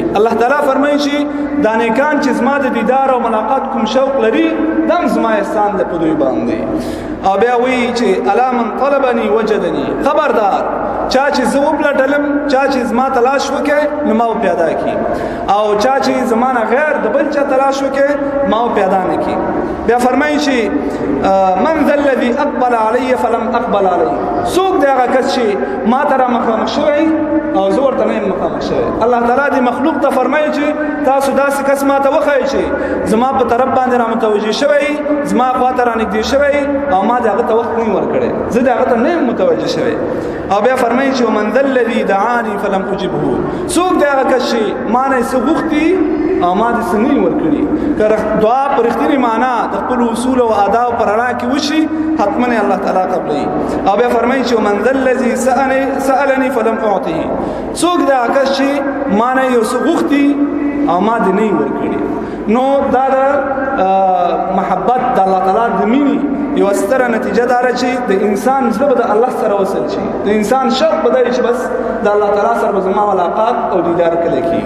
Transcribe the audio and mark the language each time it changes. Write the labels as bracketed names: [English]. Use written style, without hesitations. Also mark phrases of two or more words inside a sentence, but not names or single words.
[Pashto] الله تعالی فرمایي چې دا نیکان چې زما د دیدار او ملاقات کوم شوق لري دا هم زما احسان دی په دوی باندې. او بیا وایي چې [Arabic] الا من طلبني وجدني. [Pashto] خبردار چا چې زه وپلټلم، چا چې زما تلاش وکړي نو ما پیدا کړي، او چا چې زما نه غیر د بل چا تلاش وکړي ما پیدا نه کړي. بیا فرمایي چې [Arabic] من ذا الذي اقبل علی فلم اقبل علی. [Pashto] څوک دی هغه کس چې ما ته را مخامخ شوی او زه ورته نه یم مخامخ شوی. الله تعالی دې مخلوق ته فرمایي چې تاسو داسې کس ما ته وښایئ چې زما په طرف باندې را متوجه شوی، زما خوا ته را نږدې شوی او ما د هغه ته وخت نه ورکړی، زه د هغه ته نه یم متوجه شوی. او بیا فرمایي چې [Arabic] ومن ذا الذي دعاني فلم اجبه، [Pashto] څوک دی هغه کس چې ما نه څه غوښتي او ما دې څه نه ورکړي. که دعا په رښتینې معنا د خپلو اصولو او آدابو په رڼا کې وشي حتما الله تعالی قبلوي. او بیا فرمایي چې [Arabic] ومن ذا الذي سألني فلم اعطه، [Pashto] څوک دی هغه کس چې ما نه یو څه غوښتي او ما دې نه ورکړي. نو دا د محبت د الله تعالی د مینې یو ستره نتیجه داره چې د انسان زړه به د الله سره وصل شي، د انسان شوق به دی چې بس د الله تعالی سره به زما ملاقات او دیدار کله کېږي.